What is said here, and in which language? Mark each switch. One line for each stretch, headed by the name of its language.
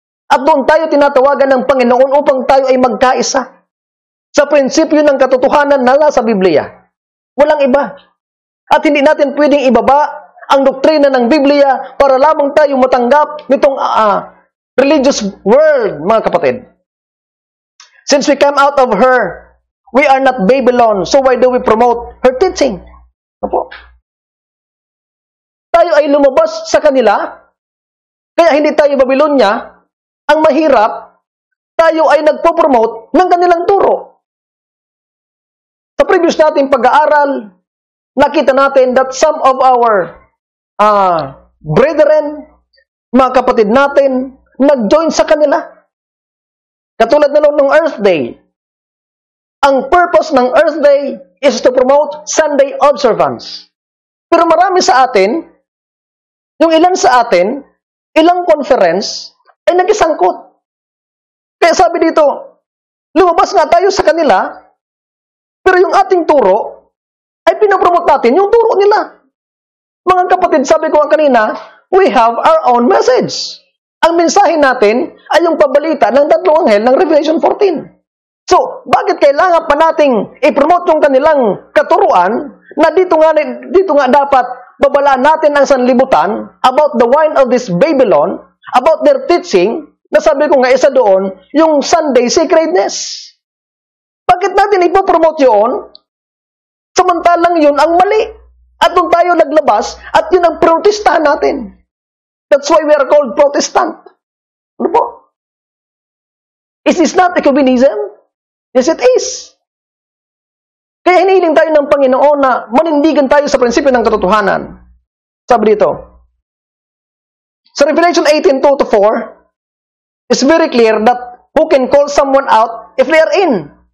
Filipino: At doon tayo tinatawagan ng Panginoon upang tayo ay magkaisa sa prinsipyo ng katotohanan na nasa Biblia. Walang iba. At hindi natin pwedeng ibaba ang doktrina ng Biblia para lamang tayo matanggap nitong religious world, mga kapatid.
English: Since we come out of her, we are not Babylon, so why do we promote her teaching?
Filipino: Opo. Tayo ay lumabas sa kanila, kaya hindi tayo Babylonia. Ang mahirap, tayo ay nagpo-promote ng kanilang turo. Sa previous nating pag-aaral, nakita natin
English: that some of our brethren,
Filipino: mga kapatid natin, nag-join sa kanila. Katulad na nung Earth Day. Ang purpose ng
English: Earth Day is to promote Sunday observance.
Filipino: Pero marami sa atin, yung ilan sa atin, ilang conference, ay nag-isangkot. Kaya sabi dito, lumabas nga tayo sa kanila, pero yung ating turo, ay pinapromote natin yung turo nila. Mga kapatid, sabi ko nga kanina,
English: we have our own message.
Filipino: Ang mensahe natin ay yung pabalita ng tatlong anghel ng Revelation 14. So, bakit kailangan pa nating i-promote yung kanilang katuruan na dito nga dapat babalaan natin ang sanlibutan
English: about the wine of this Babylon, about their teaching,
Filipino: na sabi ko nga isa doon, yung Sunday sacredness. Bakit natin ipopromote yun? Samantalang yun ang mali. At doon tayo naglabas at yun ang protestahan natin.
English: That's why we are called Protestant.
Filipino: Ano po?
English: Is this not ecumenism? Yes, it is.
Filipino: Kaya hinihiling tayo ng Panginoon na manindigan tayo sa prinsipyo ng katotohanan. Sabi dito, sa
English: Revelation 18:2-4, it's very clear that who can call someone out if they are in.